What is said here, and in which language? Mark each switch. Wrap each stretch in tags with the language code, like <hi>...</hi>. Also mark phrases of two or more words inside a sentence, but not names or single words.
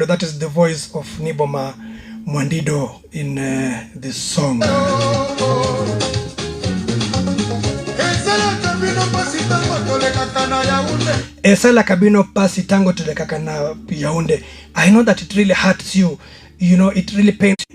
<en>That is the voice of Niboma Mwandido in this song.</en> <ln>Esala kabino pasi tango tulekaka na Yaounde.</ln> <en>I know that it really hurts you. You know, it really pains.</en>